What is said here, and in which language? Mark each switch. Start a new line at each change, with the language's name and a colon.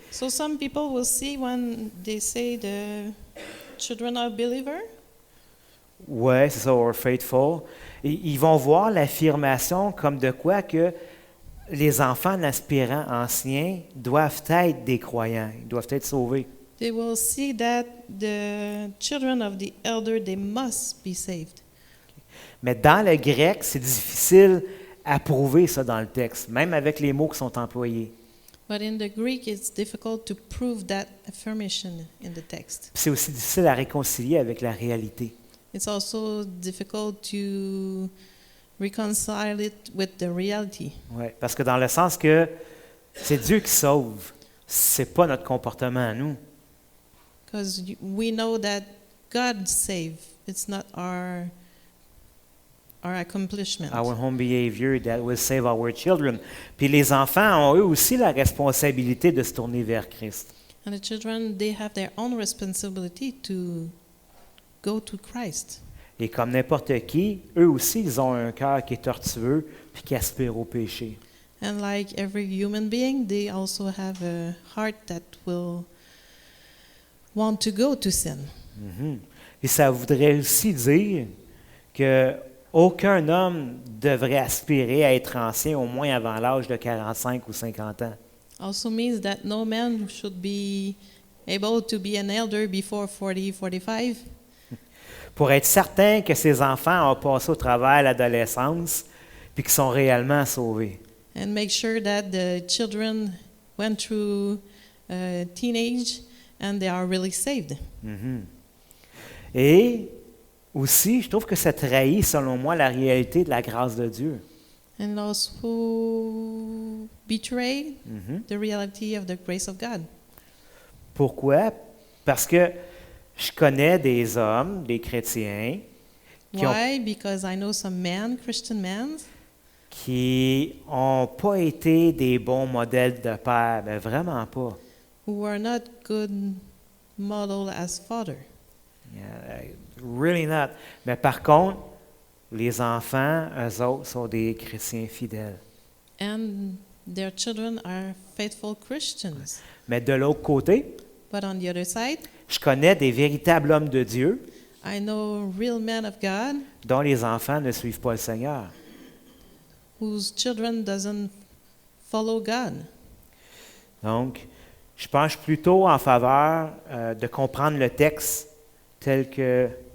English: So some people will see when they say the children are believer,
French: Ouais, c'est ça,
English: or faithful.
French: Et ils vont voir l'affirmation comme de quoi que les enfants d'aspirants anciens doivent être des croyants, ils doivent être sauvés.
English: they will see that the children of the elder, they must be saved.
French: Mais dans le grec, c'est difficile à prouver ça dans le texte, même avec les mots qui sont employés.
English: But in the Greek, it's difficult to prove that affirmation in the text.
French: Puis c'est aussi difficile à réconcilier avec la réalité.
English: It's also difficult to reconcile it with the reality.
French: Ouais, parce que dans le sens que c'est Dieu qui sauve, c'est pas notre comportement à nous.
English: Because we know that God saved. It's not our accomplishment. Our home behavior that will save our children.
French: Puis les enfants ont eux aussi la responsabilité de se tourner vers Christ.
English: And the children, they have their own responsibility to go to Christ.
French: Et comme n'importe qui, eux aussi, ils ont un cœur qui est tortueux puis qui aspire au péché.
English: And like every human being, they also have a heart that will want to go to sin. Mhm.
French: Et ça voudrait aussi dire que aucun homme devrait aspirer à être ancien au moins avant l'âge de 45 ou 50 ans.
English: Also means that no man should be able to be an elder before 40, 45.
French: Pour être certain que ces enfants ont passé au travers l'adolescence puis qu'ils sont réellement sauvés.
English: And make sure that the children went through teenage and they are really saved. Mhm.
French: Et aussi, je trouve que ça trahit, selon moi, la réalité de la grâce de Dieu.
English: And those who betray Mhm. the reality of the grace of God.
French: Pourquoi? Parce que je connais des hommes, des chrétiens,
English: Why? Because I know some men, Christian men,
French: qui n'ont pas été des bons modèles de père, mais vraiment pas.
English: who are not good model as father. Yeah, really not.
French: Mais par contre, les enfants, eux autres, sont des chrétiens fidèles.
English: And their children are faithful Christians.
French: Mais de l'autre côté,
English: But on the other side,
French: je connais des véritables hommes de Dieu
English: I know real men of God
French: dont les enfants ne suivent pas le Seigneur.
English: whose children doesn't follow God.
French: Donc, je penche plutôt en faveur de comprendre le texte tel que...